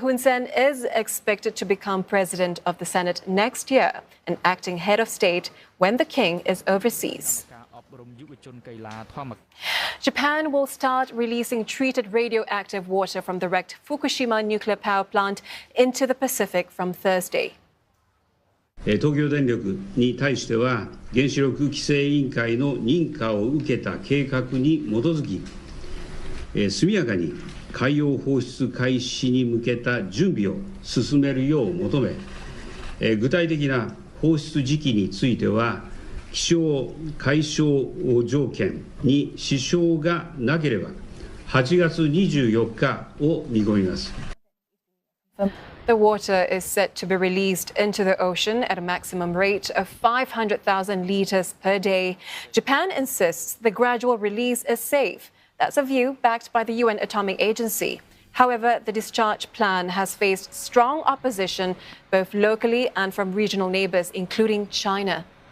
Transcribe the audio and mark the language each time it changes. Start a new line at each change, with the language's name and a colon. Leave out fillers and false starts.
English: Hun Sen is expected to become president of the Senate next year and acting head of state when the king is overseas. Japan will start releasing treated radioactive water from the wrecked Fukushima nuclear power plant into the Pacific from Thursday.
Japanese: 東京電力に対しては原子力規制委員会の認可を受けた計画に基づき、速やかに海洋放出開始に向けた準備を進めるよう求め、具体的な放出時期については気象海象条件に支障がなければ8月24日を見込みます。
English: The water is set to be released into the ocean at a maximum rate of 500,000 litres per day. Japan insists the gradual release is safe. That's a view backed by the UN Atomic Agency. However, the discharge plan has faced strong opposition both locally and from regional neighbours, including China.